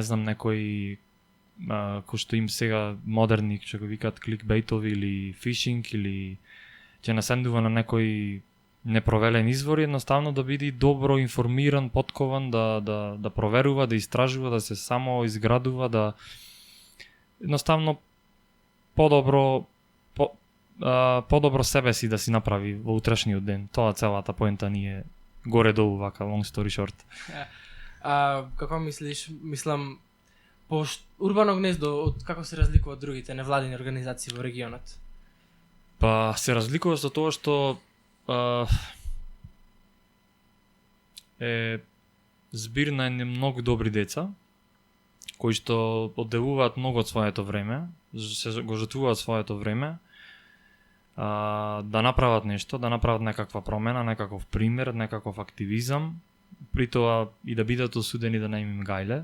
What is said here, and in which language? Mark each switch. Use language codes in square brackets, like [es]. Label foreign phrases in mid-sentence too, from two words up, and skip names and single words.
[mk] знам некој кој што им сега модерни, што го викаат кликбейтови или фишинг или ќе насендува на некој непровелен извор, едноставно да биде добро информиран, поткован, да проверува, да истражува, да се само изградува, да едноставно подобро себе си да си направи во утрешниот ден. Тоа целата поента ни е горе-долу вака, [en] long story short. [mk] Како мислиш, мислам, Урбано гнездо како се разликува од другите невладини организации во регионот? Па се разликува со тоа што е збир на многу добри деца кои што одделуваат многу од своето време, се го жртвуваат своето време да направат нешто, да направат некаква промена, некаков пример, некаков активизам, при тоа и да бидат осудени да не им гајле.